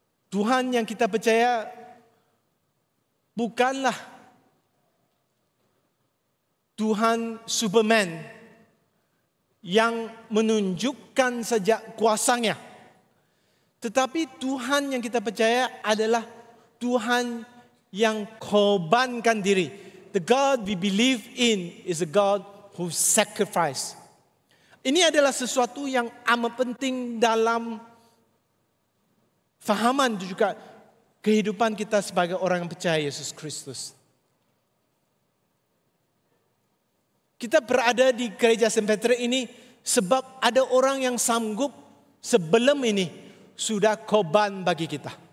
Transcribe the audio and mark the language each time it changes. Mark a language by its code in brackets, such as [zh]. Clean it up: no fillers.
[ms] Tuhan yang kita percaya bukanlah Tuhan Superman yang menunjukkan saja kuasanya. Tetapi Tuhan yang kita percaya adalah Tuhan yang korbankan diri. [en] The God we believe in is a God who sacrificed. [ms] Ini adalah sesuatu yang amat penting dalam fahaman juga kehidupan kita sebagai orang yang percaya Yesus Kristus. Kita berada di gereja St. Petrus ini sebab ada orang yang sanggup sebelum ini sudah korban bagi kita.